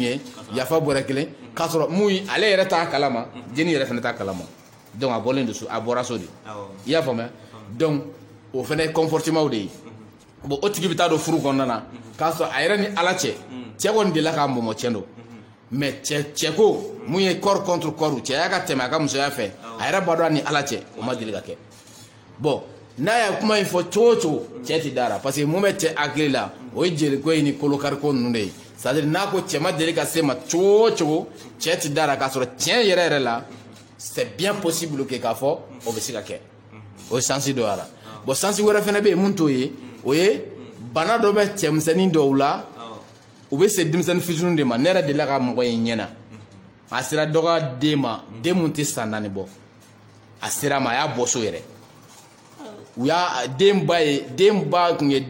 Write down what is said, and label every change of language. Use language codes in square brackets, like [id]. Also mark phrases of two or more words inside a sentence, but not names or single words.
[bm] ye yafa bɔrɛ kelen k'a sɔrɔ mun ale yɛrɛ t'a kalama jeni yɛrɛ fana t'a kalama donc a bɔlen don so a bɔra so de i y'a faamuya donc o fana ye comportement de ye bon o tigi bɛ taa don furu kɔnɔna na k'a sɔrɔ a yɛrɛ ni ala cɛ cɛ kɔni delila k'a mɔmɔ tiɲɛ don mais cɛko mun ye [fr] corps contre corps [bm] cɛya ka tɛmɛ a ka musoya fɛ a yɛrɛ b'a dɔn a ni ala cɛ o ma deli ka kɛ bon n'a ye kuma in fɔ cogo o cogo cɛ tɛ da la [fr] parce que [bm] mun bɛ cɛ hakili la o ye jeliko ye ni kolokariko ninnu de ye [fr] c'est-à-dire [bm] n'a ko cɛ ma deli ka se ma cogo o cogo cɛ ti dara k'a sɔrɔ tiɲɛ yɛrɛ yɛrɛ la [fr] c'est bien possible que [bm] k'a fɔ o bɛ se ka kɛ o ye sansi dɔ y'a la bon sansi wɛrɛ fɛnɛ bɛ yen mun t'o ye o ye bana dɔ bɛ cɛmisɛnnin dɔw la u bɛ se denmisɛnnin fitininw de ma ne yɛrɛ delila ka mɔgɔ ye ɲɛna a sera dɔ ka den ma den mun tɛ san 4 bɔ a sera a ma a y'a bɔ so yɛrɛ u y'a den ba tun ye